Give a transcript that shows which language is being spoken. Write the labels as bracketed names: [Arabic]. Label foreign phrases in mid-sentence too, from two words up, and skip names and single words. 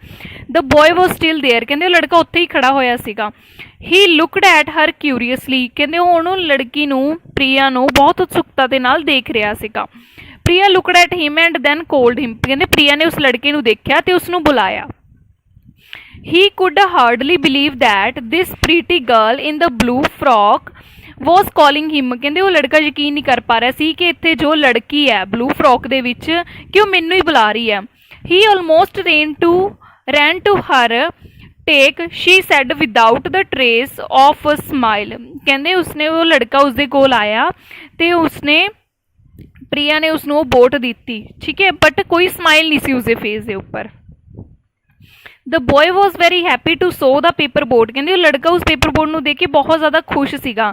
[English] The boy was still there, [Punjabi] ਕਹਿੰਦੇ ਉਹ ਲੜਕਾ ਉੱਥੇ ਹੀ ਖੜਾ ਹੋਇਆ ਸੀਗਾ। [English] He looked at her curiously, [Punjabi] ਕਹਿੰਦੇ ਉਹ ਉਹਨੂੰ ਲੜਕੀ ਨੂੰ ਪ੍ਰਿਆ ਨੂੰ ਬਹੁਤ ਉਤਸੁਕਤਾ ਦੇ ਨਾਲ ਦੇਖ ਰਿਹਾ ਸੀਗਾ। [English] Priya looked at him and then called him, [Punjabi] ਕਹਿੰਦੇ ਪ੍ਰਿਆ ਨੇ ਉਸ ਲੜਕੇ ਨੂੰ ਦੇਖਿਆ ਤੇ ਉਸਨੂੰ ਬੁਲਾਇਆ। [English] He could hardly believe that this pretty girl in the blue frock was calling him, [Punjabi] ਕਹਿੰਦੇ ਉਹ ਲੜਕਾ ਯਕੀਨ ਨਹੀਂ ਕਰ ਪਾ ਰਿਹਾ ਸੀ ਕਿ ਇੱਥੇ ਜੋ ਲੜਕੀ ਹੈ [English] blue frock [Punjabi] ਦੇ ਵਿੱਚ ਕਿ ਉਹ ਮੈਨੂੰ ਹੀ ਬੁਲਾ ਰਹੀ ਹੈ। [English] He almost ran to her take, she said without the trace of a smile, [Punjabi] ਕਹਿੰਦੇ ਉਸਨੇ ਉਹ ਲੜਕਾ ਉਸਦੇ ਕੋਲ ਆਇਆ ਤੇ ਉਸਨੇ ਪ੍ਰਿਆ ਨੇ ਉਸਨੂੰ ਬੋਟ ਦਿੱਤੀ, ਠੀਕ ਹੈ, ਬਟ ਕੋਈ ਸਮਾਈਲ ਨਹੀਂ ਸੀ ਉਸਦੇ ਫੇਸ ਦੇ ਉੱਪਰ। [English] The boy was very happy to see the paper boat, [Punjabi] ਕਹਿੰਦੇ ਉਹ ਲੜਕਾ ਉਸ [English] paper boat [Punjabi] ਨੂੰ ਦੇਖ ਕੇ ਬਹੁਤ ਜ਼ਿਆਦਾ ਖੁਸ਼ ਸੀਗਾ।